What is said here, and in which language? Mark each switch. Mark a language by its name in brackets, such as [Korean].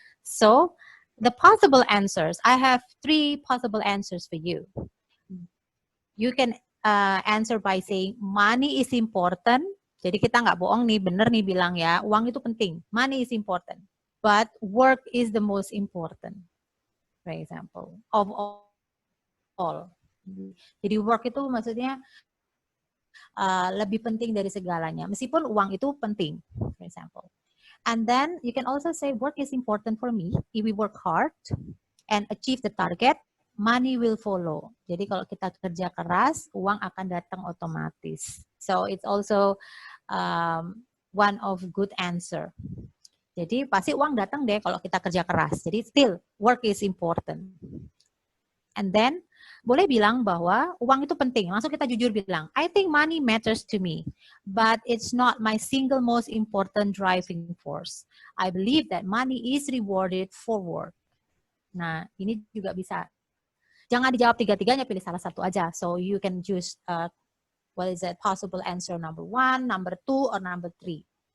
[English] So, the possible answers. I have 3 possible answers for you. You can answer by saying money is important. [Indonesian] Jadi kita nggak bohong nih, bener nih bilang ya, uang itu penting. [English] Money is important, but work is the most important. For example, of all. [Indonesian] Jadi work itu maksudnya lebih penting dari segalanya. Meskipun uang itu penting, [English] for example. And then you can also say work is important for me. If we work hard and achieve the target, money will follow. [Indonesian] Jadi kalau kita kerja keras, uang akan datang otomatis. [English] So it's also one of good answer. [Indonesian] Jadi pasti uang datang deh kalau kita kerja keras. Jadi [English] still work is important. [Indonesian] And then boleh bilang bahwa uang itu penting. Langsung kita jujur bilang, [English] I think money matters to me, but it's not my single most important driving force. I believe that money is rewarded for work. [Indonesian] Nah, ini juga bisa. Jangan dijawab tiga-tiganya, pilih salah satu aja. [English] So you can choose what is that possible answer number 1, number 2, or number 3.